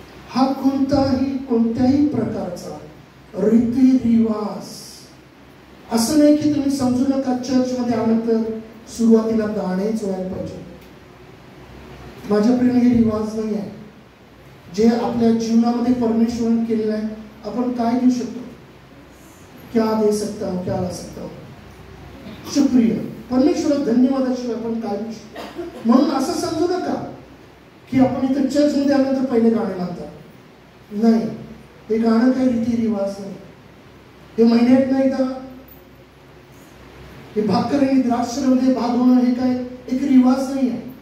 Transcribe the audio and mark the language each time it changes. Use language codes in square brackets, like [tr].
[mr] हा कोणत्याही प्रकारचा रीतिरिवाज असं नाही की तुम्ही समजू नका चर्चमध्ये आल्यानंतर सुरुवातीला गाणेच व्हायला पाहिजे. माझ्या प्रिय हे रिवाज नाही आहे. जे आपल्या जीवनामध्ये परमेश्वराने केलेलं आहे आपण काय घेऊ शकतो? [hi] क्या दे सकता हूं, क्या ला सकता हूं. [mr] शुक्रिया परमेश्वर, धन्यवादाशिवाय आपण काय घेऊ शकतो? म्हणून असं समजू नका की आपण इथं चर्चमध्ये आल्यानंतर पहिले गाणे म्हणतात. नाही, हे गाणं काही रीतिरिवाज नाही. हे महिन्यात नाही का हे भाकर आणि द्राक्षामध्ये भाग होणं हे काय एक रिवाज नाही आहे.